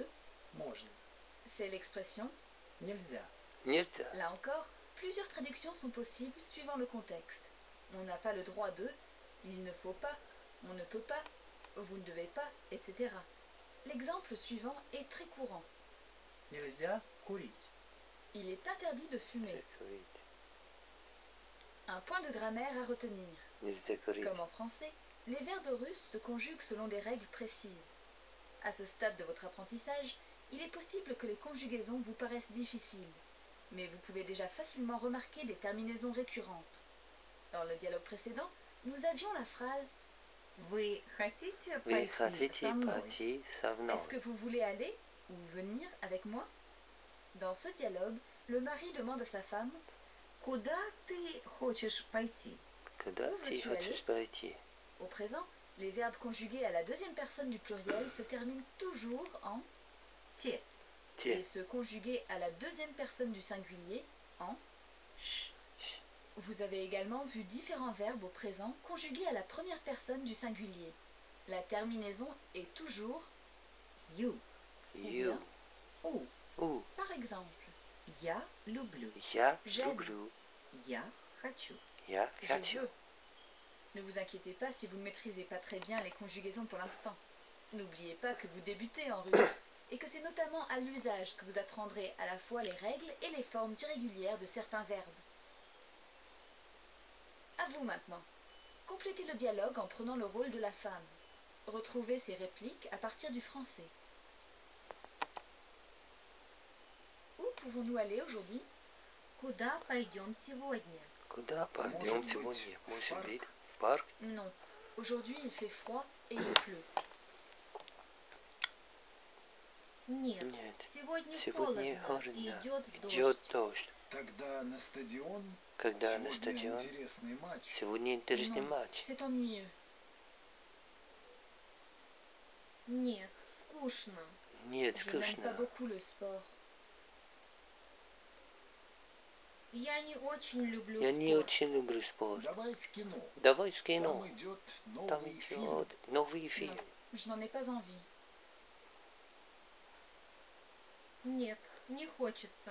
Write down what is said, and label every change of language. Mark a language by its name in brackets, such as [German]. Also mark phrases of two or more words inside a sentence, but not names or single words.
[Russian] Можно. [French] c'est l'expression. [Russian] Нельзя. Нельзя. [French] Là encore, plusieurs traductions sont possibles suivant le contexte. On n'a pas le droit de, il ne faut pas, on ne peut pas, vous ne devez pas, etc. L'exemple suivant est très courant. [Russian] Нельзя курить. [French] Il est interdit de fumer. Un point de grammaire à retenir. [Russian] Нельзя курить. [French] Comme en français, les verbes russes se conjuguent selon des règles précises. À ce stade de votre apprentissage, il est possible que les conjugaisons vous paraissent difficiles, mais vous pouvez déjà facilement remarquer des terminaisons récurrentes. Dans le dialogue précédent, nous avions la phrase [Russian] Вы хотите Вы пойти хотите со мной? пойти со мной? [French] Est-ce que vous voulez aller ou venir avec moi? Dans ce dialogue, le mari demande à sa femme [Russian] Куда ты хочешь пойти? Куда [French] Où [Russian] ты [French] veux-tu [Russian] хочешь пойти? [French] Au présent, les verbes conjugués à la deuxième personne du pluriel se terminent toujours en [Russian] Те. [French] et [Russian] Те. [French] se conjuguer à la deuxième personne du singulier en [Russian] Ш. [French] Vous avez également vu différents verbes au présent conjugués à la première personne du singulier. La terminaison est toujours [Russian] Ю. [English] You. [French] bien. [Russian] У. У. [French] par exemple. [Russian] Я люблю. Я [French] J'aime. [Russian] люблю. Я хочу. Я [French] Je [Russian] хочу. [French] veux. Ne vous inquiétez pas si vous ne maîtrisez pas très bien les conjugaisons pour l'instant. N'oubliez pas que vous débutez en russe et que c'est notamment à l'usage que vous apprendrez à la fois les règles et les formes irrégulières de certains verbes. À vous maintenant. Complétez le dialogue en prenant le rôle de la femme. Retrouvez ces répliques à partir du français. Où pouvons-nous aller aujourd'hui? [Russian] Куда пойдем сегодня? Куда пойдем Может быть, сегодня? в Может парк? быть, в парк? [French] Non. Aujourd'hui, il fait froid et il pleut. [Russian] Нет. Нет. Сегодня Сегодня холодно. холодно. Идет Идет дождь. дождь. Тогда на стадион. Когда на Сегодня стадион? интересный матч. Сегодня интересный [French] Non, [Russian] матч. [French] c'est ennuyeux. [Russian] Нет. Скучно. Нет, [French] Je n'aime pas [Russian] скучно. [French] beaucoup le sport. [Russian] Я не очень люблю Я не спорт. очень люблю спорт. Давай в кино. Давай в кино. Там идет Там новый фильм. идет новый фильм. [French] Je n'en ai pas envie. [Russian] Нет, не хочется.